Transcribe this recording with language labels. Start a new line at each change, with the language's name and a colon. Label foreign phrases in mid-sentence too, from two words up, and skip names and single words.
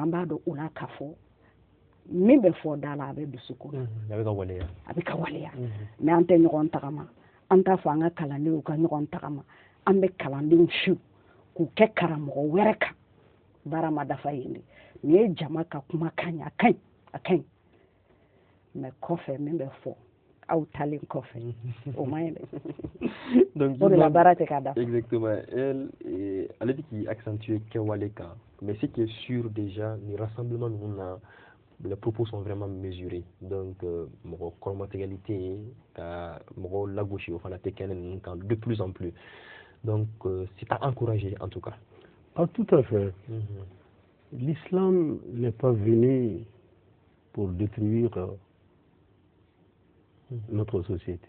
Bambara: an b'a dɔn o la k'a fɔ min bɛ fɔ da la a bɛ dusukun a bɛ ka waleya mɛ an tɛ ɲɔgɔn tagama an t'a fɔ an ka kalandenw ka ɲɔgɔn tagama an bɛ kalandenw su k'u kɛ karamɔgɔ wɛrɛ kan baara ma dafa yen de nin ye jama ka kumakan ye a ka ɲi mɛ kɔfɛ min bɛ fɔ aw talen kɔfɛ o ma ɲi dɛ o de la baara tɛ ka dafa.
French: Exactement. Elle dit qu'il accentue
Bambara: kɛwale kan
French: mais ce qui est sûr déjà
Bambara: ni rassemblement ninnu na
French: les propos sont vraiment mesurés. Donc, mon matérialité, mon lagoshi, enfin la technique, de plus en plus. Donc, c'est à encourager en tout cas. Ah, tout à fait. L'islam n'est pas venu pour détruire notre société.